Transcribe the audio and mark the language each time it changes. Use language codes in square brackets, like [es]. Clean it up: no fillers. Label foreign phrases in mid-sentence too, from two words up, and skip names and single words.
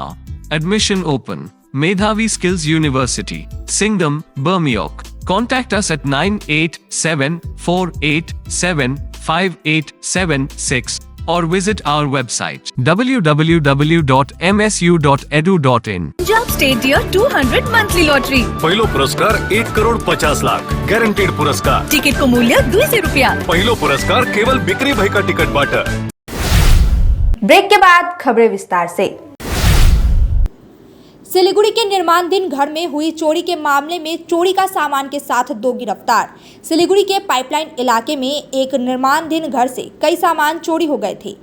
[en] Admission open. Medhavi Skills University, Singham, Bermioc. Contact us at 9874875876 or visit our website www.msu.edu.in. Punjab State Year 200 Monthly Lottery. [ne] पहिलो पुरस्कार 1,50,00,000 ग्यारेंटेड पुरस्कार। टिकट को मूल्य 200 रुपया। पहिलो पुरस्कार केवल बिक्री भएका टिकटबाट। [hi] ब्रेक के बाद खबरें विस्तार से। सिलीगुड़ी के निर्माणाधीन घर में हुई चोरी के मामले में चोरी का सामान के साथ 2 गिरफ्तार। सिलीगुड़ी के पाइपलाइन इलाके में एक निर्माणाधीन घर से कई सामान चोरी हो गए थे।